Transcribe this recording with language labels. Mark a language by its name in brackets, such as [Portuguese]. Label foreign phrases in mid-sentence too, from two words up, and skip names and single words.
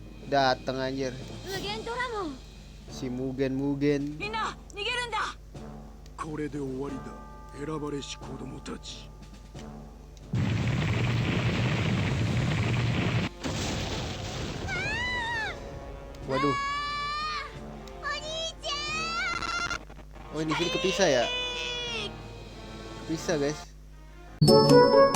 [Indonesian] Dateng anjir. [Japanese] 無限ドラモン [Indonesian] Si Mugen. [Japanese] みんな逃げるんだ。これで終わりだ選ばれし子供たち [Indonesian] Waduh. Oh, ini sini kepisah ya? Kepisah, guys.